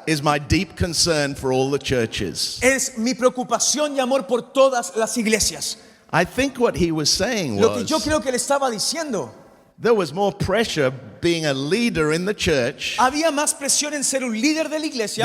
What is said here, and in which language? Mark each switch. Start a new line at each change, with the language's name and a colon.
English: is my deep concern for all the churches.
Spanish: es mi preocupación y amor por todas las iglesias.
English: I think what he was saying
Spanish: Lo que yo
English: was
Spanish: creo que le estaba diciendo,
English: there was more pressure being a leader in the church
Spanish: había más presión en ser un líder de la iglesia